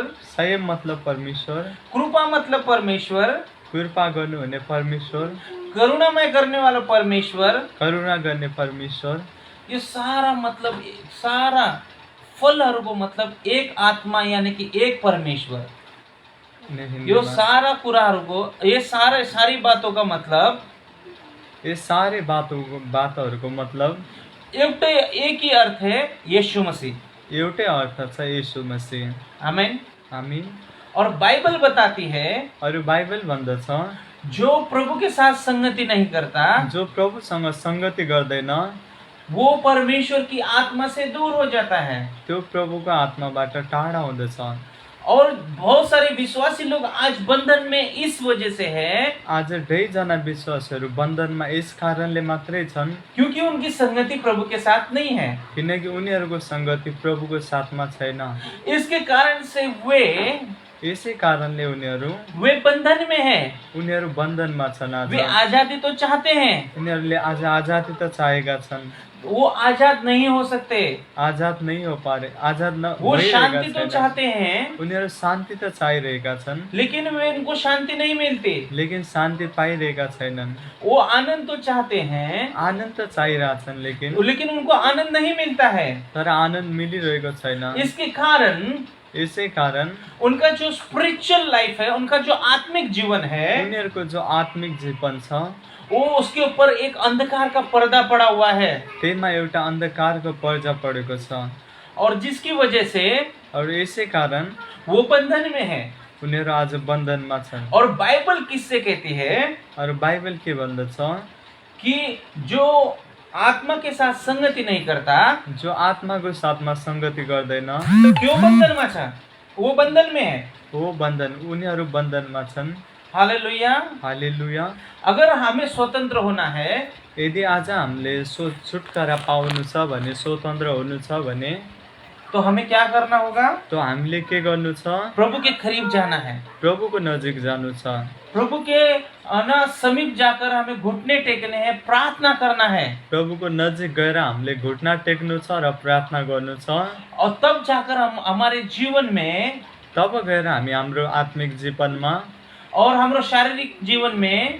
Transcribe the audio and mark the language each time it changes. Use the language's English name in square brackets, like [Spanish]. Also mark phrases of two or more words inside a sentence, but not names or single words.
[Hindi] संयम मतलब परमेश्वर, कृपा मतलब परमेश्वर, [Nepali] कृपा गर्नुहुने परमेश्वर, [Hindi] करुणामय करने वाला परमेश्वर, [Nepali] करुणा गर्ने परमेश्वर। [Hindi] ये सारा मतलब सारा फलहरूको मतलब एक आत्मा यानी कि एक परमेश्वर। [Nepali] यो सारा कुराहरूको, [Hindi] ये सारी बातों का मतलब, ये सारे बातहरूको मतलब एउटै एक ही अर्थ है, यीशु मसीह। [Nepali] एउटै अर्थ छ यीशु मसीह। आमेन, आमीन। [Hindi] और बाइबल बताती है [Nepali] और बाइबल भन्दछ [Hindi] जो प्रभु के साथ संगति नहीं करता, [Nepali] जो प्रभुसँग संगति गर्दैन, [Hindi] वो परमेश्वर की आत्मा से दूर हो जाता है। [Nepali] त्यो प्रभुको आत्माबाट टाढा हुँदछ। [Hindi] और बहुत सारे विश्वासी लोग आज बंधन में इस वजह से है, [Nepali] आज धेरैजना विश्वासीहरू बन्धनमा यस कारणले मात्रै छन् [Hindi] क्योंकि उनकी संगति प्रभु के साथ नहीं है। [Nepali] किनकि उनीहरूको संगति प्रभुको साथमा छैन। [Hindi] इसके कारण से वे [Nepali] यसै कारणले [Hindi] वे बंधन में है। [Nepali] उनीहरू बन्धनमा छन्। आज [Hindi] वे आजादी तो चाहते हैं, [Nepali] उनीहरूले आज आजादी त चाहेका छन्, [Hindi] वो आजाद नहीं हो सकते। आजाद नहीं हो पा रहे, आजाद न वो [Nepali] भइरहेका [Hindi] शांति तो [Nepali] छैनन्। [Hindi] चाहते हैं, [Nepali] उनीहरू शान्ति त चाहिरहेका छन्, [Hindi] लेकिन वे उनको शांति नहीं मिलती। [Nepali] लेकिन शान्ति पाइरहेका छैनन्। [Hindi] वो आनंद तो चाहते हैं, [Nepali] आनन्द त चाहिरहेछन्, [Hindi] लेकिन उनको आनंद नहीं मिलता है। [Nepali] तर आनन्द मिलिरहेको छैन। [Hindi] इसके कारण [Nepali] यसै कारण [Hindi] उनका जो [English] spiritual life [Hindi] है, उनका जो आत्मिक जीवन है, [Nepali] उनीहरूको जो आत्मिक जीवन छ [Hindi] वो उसके ऊपर एक अंधकार का पर्दा पड़ा हुआ है। [Nepali] त्यसमा एउटा अन्धकारको पर्दा परेको छ। [Hindi] और जिसकी वजह से [Nepali] और यसै कारण [Hindi] वो बंधन में है। [Nepali] उनीहरू आज बन्धनमा छन्। [Hindi] और बाइबल किससे कहती है [Nepali] और बाइबल के भन्दछ [Hindi] कि जो आत्मा के साथ संगति नहीं करता, [Nepali] जो आत्माको साथमा संगति गर्दैन, [Hindi] क्यों बंधन में छ? वो बंधन में है। [Nepali] हो बन्धन, उनीहरू बन्धनमा छन्। [Hindi] हालेलुया। [Nepali] हालेलुया। [Hindi] अगर हमें स्वतंत्र होना है [Nepali] यदि आज हामीले छुटकारा पाउनु छ भने, स्वतन्त्र हुनु छ भने, [Hindi] तो हमें क्या करना होगा? [Nepali] तो हामीले के गर्नु छ? [Hindi] प्रभु के करीब जाना है। [Nepali] प्रभुको नजिक जानु छ। [Hindi] प्रभु के समीप जाकर हमें घुटने टेकने हैं, प्रार्थना करना है। [Nepali] प्रभुको नजिक गएर हामीले घुट्ना टेक्नु छ र प्रार्थना गर्नु छ। [Hindi] और तब जाकर हम हमारे जीवन में [Nepali] तब गएर हामी हाम्रो आत्मिक जीवनमा और हाम्रो शारीरिक जीवन में